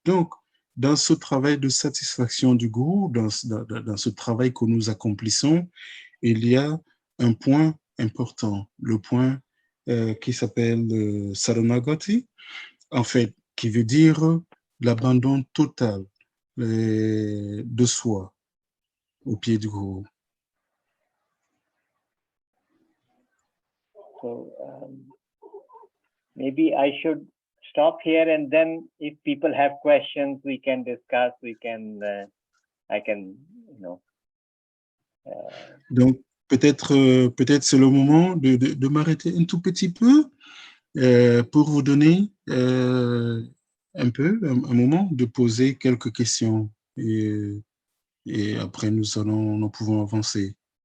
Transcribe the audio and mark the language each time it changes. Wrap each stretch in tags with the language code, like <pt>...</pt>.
<fr>Donc, dans ce travail de satisfaction du gourou, dans ce travail que nous accomplissons, il y a un point important, le point qui s'appelle Saranagati, en fait, qui veut dire l'abandon total de soi au pied du gourou.</fr> <en>So maybe I should stop here, and then if people have questions, we can discuss. I can,</en> <fr>Donc, peut-être c'est le moment de m'arrêter un tout petit peu pour vous donner un moment de poser quelques questions et après nous pouvons avancer.</fr>